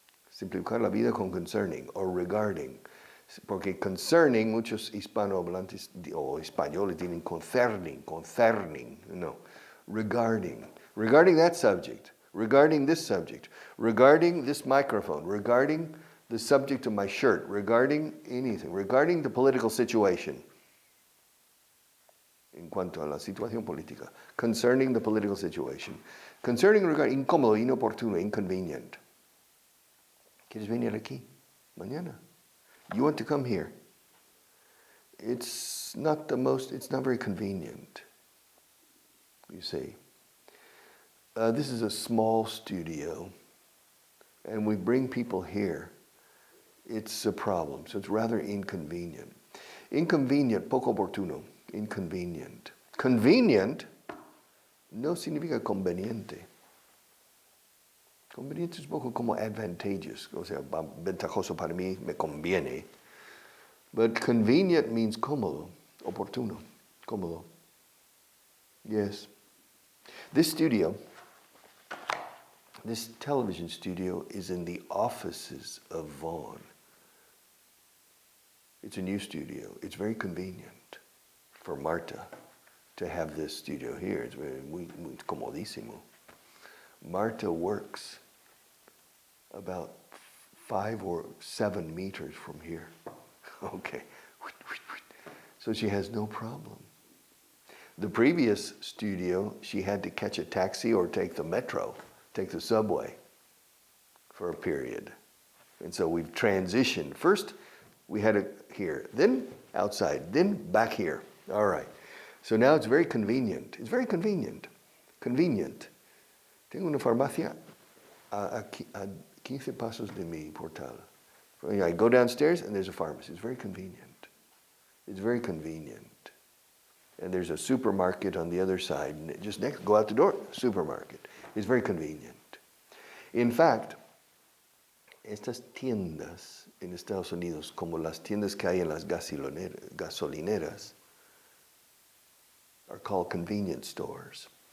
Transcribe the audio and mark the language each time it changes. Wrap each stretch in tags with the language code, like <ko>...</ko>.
<es>Simplificar la vida con concerning or regarding. Porque concerning, muchos hispanohablantes o españoles tienen concerning. No.</es> <en>Regarding that subject. Regarding this subject, regarding this microphone, regarding the subject of my shirt, regarding anything, regarding the political situation.</en> <es>En cuanto a la situación política,</es> <en>concerning the political situation. Concerning, regarding, incómodo, inoportuno, inconvenient.</en> <es>¿Quieres venir aquí? Mañana.</es> <en>You want to come here. It's not very convenient, you see. This is a small studio, and we bring people here. It's a problem, so it's rather inconvenient.</en> <es>Inconvenient, poco oportuno, inconvenient. Convenient no significa conveniente. Conveniente es poco como advantageous, o sea, ventajoso para mí, me conviene.</es> <en>But convenient means cómodo, oportuno, cómodo. Yes. This television studio is in the offices of Vaughan. It's a new studio. It's very convenient for Marta to have this studio here. It's</en> <es>muy comodísimo.</es> <en>Marta works about 5 or 7 meters from here. Okay. So she has no problem. The previous studio, she had to catch a taxi or take the metro. Take the subway for a period. And so we've transitioned. First, We had it here, then outside, then back here. All right. So now it's very convenient. It's very convenient. Convenient.</en> <es>Tengo una farmacia a 15 pasos de mi portal.</es> <en>I go downstairs and there's a pharmacy. It's very convenient. It's very convenient. And there's a supermarket on the other side. And just next, go out the door, supermarket. It's very convenient. In fact,</en> <es>estas tiendas en Estados Unidos, como las tiendas que hay en las gasolineras,</es> <en>are called convenience stores.</en>